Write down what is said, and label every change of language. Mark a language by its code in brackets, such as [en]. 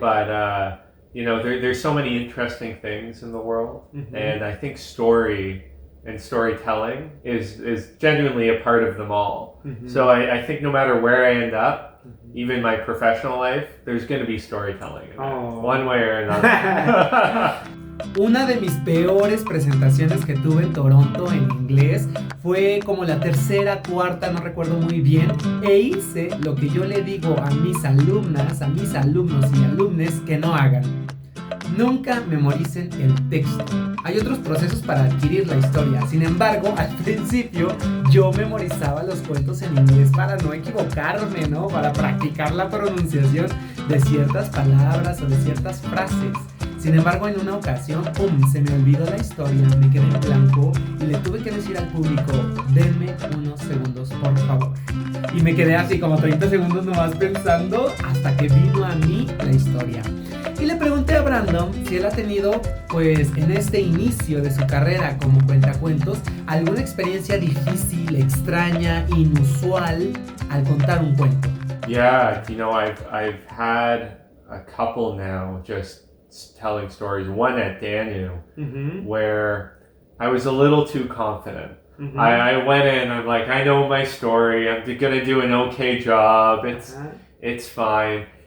[en] But there's so many interesting things in the world, and I think story and storytelling is genuinely a part of them all. So I think no matter where I end up, even my professional life, there's going to be storytelling in it, one way or another. [es] Una de mis peores presentaciones que tuve en Toronto en inglés fue como la tercera, cuarta, no recuerdo muy bien, e hice lo que yo le digo a mis alumnas, a mis alumnos y alumnes que no hagan. Nunca memoricen el texto. Hay otros procesos para adquirir la historia. Sin embargo, al principio yo memorizaba los cuentos en inglés para no equivocarme, ¿no? Para practicar la pronunciación de ciertas palabras o de ciertas frases. Sin embargo, en una ocasión, ¡pum!, se me olvidó la historia, me quedé en blanco y le tuve que decir al público, denme unos segundos, por favor. Y me quedé así como 30 segundos nomás pensando hasta que vino a mí la historia. Y le pregunté a Brandon si él ha tenido, pues, en este inicio de su carrera como cuentacuentos, alguna experiencia difícil, extraña, inusual al contar un cuento. [en] Yeah, I've had a couple now just telling stories. One at Danu, where I was a little too confident. I went in, I'm like, I know my story, I'm gonna do an okay job, it's fine.